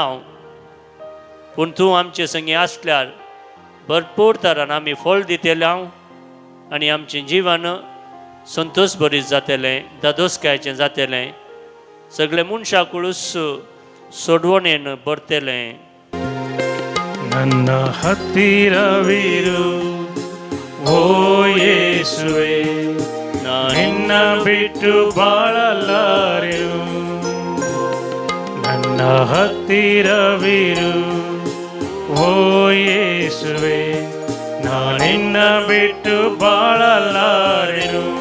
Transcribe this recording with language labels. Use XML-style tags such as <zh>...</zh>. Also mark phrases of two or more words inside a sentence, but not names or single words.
<kok>पूण तूं आमचे संगी आसल्यार भरपूर तरान आमी फळ दितले आनी आमचें जिवन संतोश भरीत जातलें, दादोसकायचें जातलें. सगळे मनशा कुळूस सोडवणेन बरतलें.</kok> <kn>ನನ್ನ ಹತ್ತಿರವಿರು ಓ ಯೇಸುವೆ, ನಿನ್ನ ಬಿಟ್ಟು ಬಾಳಲಾರೆನು. ನನ್ನ ಹತ್ತಿರವಿರು ಓ ಯೇಸುವೆ, ನಿನ್ನ ಬಿಟ್ಟು ಬಾಳಲಾರೆನು.</kn>